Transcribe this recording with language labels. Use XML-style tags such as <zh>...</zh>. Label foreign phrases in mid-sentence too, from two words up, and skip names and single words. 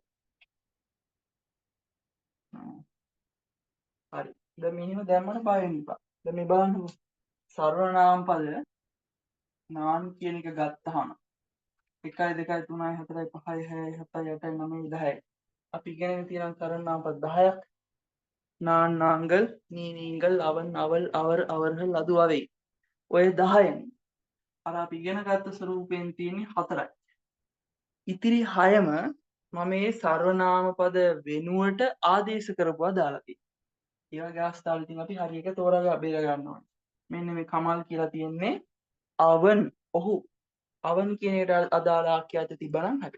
<si>හරි. දැන් මෙහෙම දැම්මම බය වෙන්න එපා. දැන් මේ බලන්න සර්වනාම පද නාන් කියන එක ගත්තාම 1 2 3 4 5 6 7 8 9 10. අපි ඉගෙනගෙන තියෙන සර්වනාම පද 10ක්.</si> <ta>நான் நாங்கள் நீ நீங்கள் அவன் அவள் அவர் அவர்கள் அது அவை</ta> <si>ඔය 10න් අර අපි ඉගෙන ගත්ත ස්වරූපයෙන් තියෙන්නේ 4යි. ඉතිරි 6ම මම මේ සර්වනාම පද වෙනුවට ආදේශ කරපුවා දාලා තියෙනවා. ඒ වගේ අවස්ථාවල ඉතින් අපි හරියට තෝරා බේර ගන්න ඕනේ. මෙන්න මේ කමල් කියලා තියෙන්නේ අවන් ඔහු අවන් කියන එකට අදාළ ආඛ්‍යාත තිබ්බනම් හරි.</si>